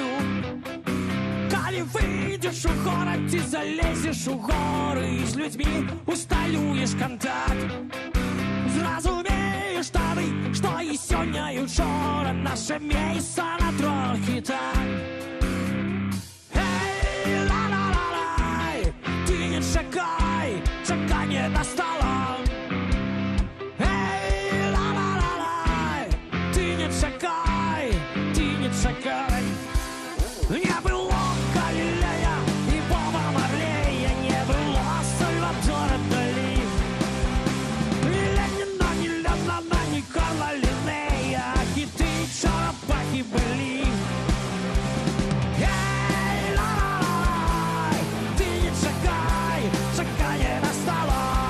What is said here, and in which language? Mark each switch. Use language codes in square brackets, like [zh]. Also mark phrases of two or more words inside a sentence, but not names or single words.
[be] Калі выйдзеш у горад, ці залезеш у горы і з людзьмі усталюеш кантакт. Зразумееш тады, што і сёння, і учора наша месца на трохі так. Эй, ла-ла-ла-лай, ты не чакай, чаканне настала. Эй, ла-ла-ла-лай, ты не чакай, ты не чакай. [ru] Не было Галилея и Боба Марлея, не было Сальвадора Дали, ни Ленина, ни Леннона, ни Карла Линнея, хиты и чарапахи были. [be] Эй, ла-ла-лай, ты не чакай, чаканье настало.